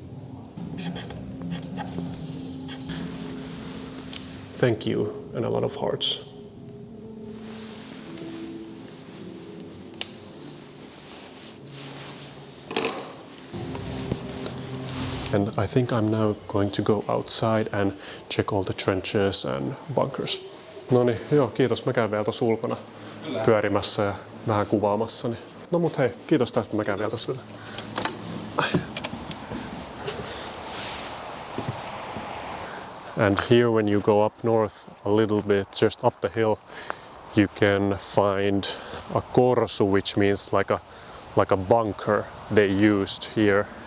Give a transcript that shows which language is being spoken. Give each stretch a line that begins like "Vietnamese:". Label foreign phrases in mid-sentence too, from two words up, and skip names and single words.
English: Thank you, and a lot of hearts. And I think I'm now going to go outside and check all the trenches and bunkers.
Finnish: No niin, joo, kiitos. Mä käyn vielä tuossa ulkona pyörimässä ja vähän kuvaamassa. No mut hei, kiitos tästä. Mä käyn vielä tuossa.
English: And here when you go up north a little bit, just up the hill, you can find a korsu, which means like a bunker they used here.